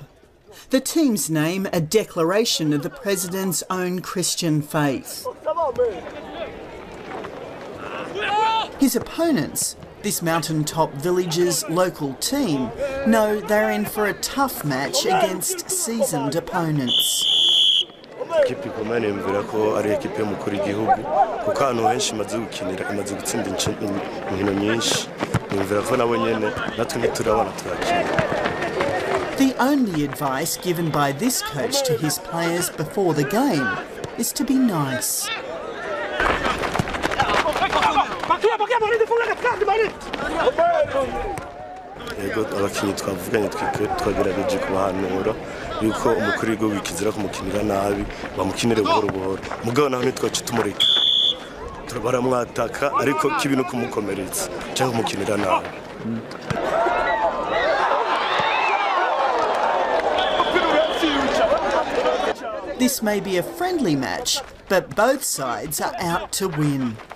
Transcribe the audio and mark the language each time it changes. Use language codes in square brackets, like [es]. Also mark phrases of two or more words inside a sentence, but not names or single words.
[en] The team's name a declaration of the president's own Christian faith. His opponents, this mountaintop village's local team, know they're in for a tough match against seasoned opponents. [rn] Ikipe ikomeye mvira ko ari ikipe y'umukuru w'igihugu kuko hano henshi imaze gukinira imaze gutsinda inkino nyinshi mvira ko nabo nyene natwe ntiturabona turakina. [en] The only advice given by this coach to his players before the game is to be nice. [rn] Yego abakinyi twavuganye twagerageje kubahanura yuko umukuru w'igihugu wikizira kumukinira nabi bamukinire buhoro buhoro mugabo naho nitwace tumureka baramwataka ariko kibi no kumukomeretsa cyangwa kumukinira nabi. [en] This may be a friendly match, but both sides are out to win.